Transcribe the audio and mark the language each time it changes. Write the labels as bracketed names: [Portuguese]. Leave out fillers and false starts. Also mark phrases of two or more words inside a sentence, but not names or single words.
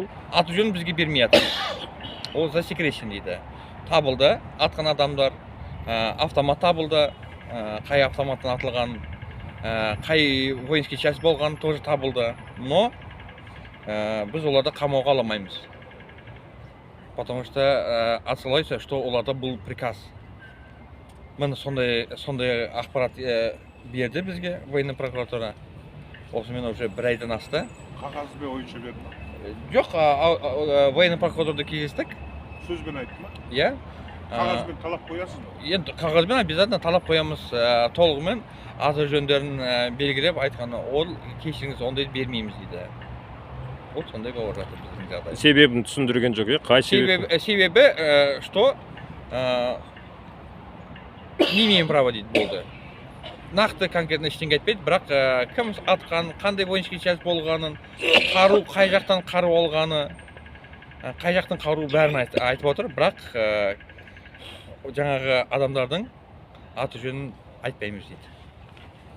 [Kazakh] Аты жөнін бізге бермей атыр. Ол засекречен дейді. Табылды, атқан адамдар, автомат табылды, қай автоматтан атылған, қай [Russian] воинский часть [Kazakh] болған тоже табылды. Но біз оларды қамауға аламаймыз. [Russian] Потому что отсылается, что [Kazakh] оларда бұл [Russian] приказ. [Kazakh] Міне сондай ақпарат берді бізге [Russian] военный прокуратура. [Kazakh] Осымен уже бір айдан асты. Қағазбен ойынша берді ма? Жоқ, [Russian] военный прокуратурда [Kazakh] кездестік. Сөзбен айтты ма? Иә. Қағазбен талап қоясыз ба? Енді қағазбен обязательно талап қоямыз, толығымен аты жөндерін белгілеп айтқаны. Ол кешіріңіз, ондай бермейміз дейді. Вот сондай болып жатыр біздің жағдай. Себебін түсіндірген жоқ, қай себебі? Себебі, [Russian] что не имеем права [Kazakh] дейді болды. Нақты конкретно ештеңе айтпайды, бірақ кім атқан, қандай [Russian] воинский часть [Kazakh] болғанын, қару қай жақтан қару алғаны, қай жақтан қару бәрін айтып отыр, бірақ жаңағы адамдардың аты жөнін айтпаймыз дейді.